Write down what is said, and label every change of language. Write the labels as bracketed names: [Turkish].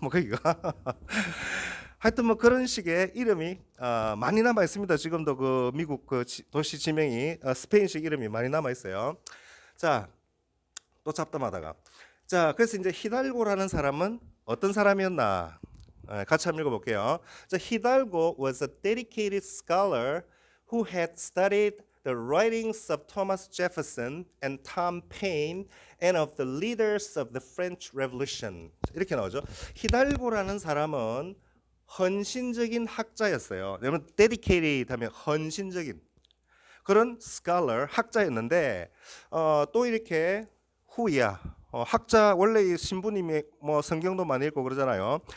[Korean] 뭐 거기가 하여튼 뭐 그런 식의 이름이 많이 남아 있습니다. 지금도 그 미국 그 도시 지명이 스페인식 이름이 많이 남아 있어요. 자, 또 잡담하다가 자, 그래서 이제 히달고라는 사람은 어떤 사람이었나? 같이 한번 읽어볼게요. [English] 자, 히달고 was a dedicated scholar who had studied the writings of Thomas Jefferson and Tom Paine and of the leaders of the French Revolution. [Korean] 이렇게 나오죠. 히달고라는 사람은 헌신적인 학자였어요. 여러분 dedicated 하면 헌신적인 그런 scholar 학자였는데 또 이렇게 후야 학자 원래 이 신부님이 뭐 성경도 많이 읽고 그러잖아요.